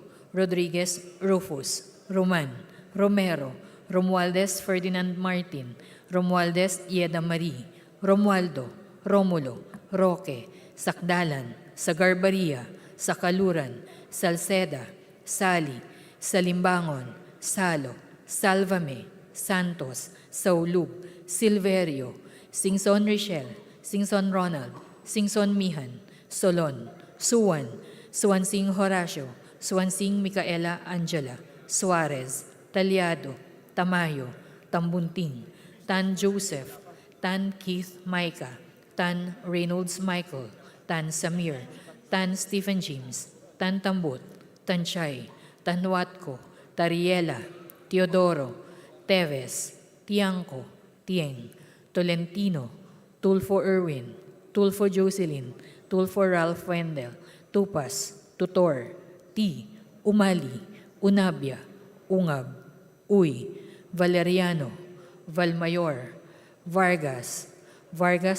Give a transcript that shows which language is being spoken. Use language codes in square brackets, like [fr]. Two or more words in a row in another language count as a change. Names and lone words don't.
[tl] Rodriguez Rufus, Roman, Romero, Romualdez Ferdinand Martin, Romualdez Yeda Marie, Romualdo, Romulo, Roque, Sakdalan, Sagarbaria, Sakaluran, Salceda, Sali, Salimbangon, Salo, Salvame, Santos, Saulub, Silverio, Singson Richel, Singson Ronald, Singson Mihan, Solon, Suwan, Suwansing Horacio, Suwansing Micaela Angela, Suarez, Talyado, Tamayo, Tambunting, Tan Joseph, Tan Keith Micah, Tan Reynolds Michael, Tan Samir, Tan Stephen James, Tan Tambut, Tan Chay, Tan Watco, Tariela, Teodoro, Teves, Tiangco, Tieng, Tolentino, Tulfo Irwin, Tulfo Jocelyn, Tulfo Ralph Wendell, Tupas, Tutor, T, Umali, Unabia, Ungab, Uy, Valeriano, Valmayor, Vargas, Vargas